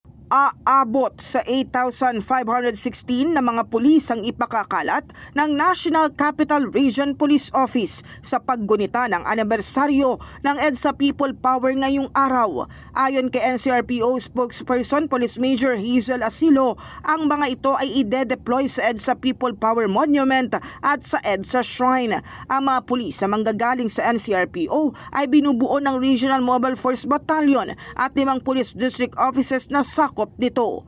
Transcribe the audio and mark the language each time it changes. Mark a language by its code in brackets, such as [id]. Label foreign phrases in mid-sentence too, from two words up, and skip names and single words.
[tl] Aabot sa 8,516 na mga pulis ang ipakakalat ng National Capital Region Police Office sa paggunita ng anibersaryo ng EDSA People Power ngayong araw. Ayon kay NCRPO spokesperson Police Major Hazel Asilo, ang mga ito ay ide-deploy sa EDSA People Power Monument at sa EDSA Shrine. Ang mga pulis na manggagaling sa NCRPO ay binubuo ng Regional Mobile Force Battalion at 5 police district offices na sakop nito.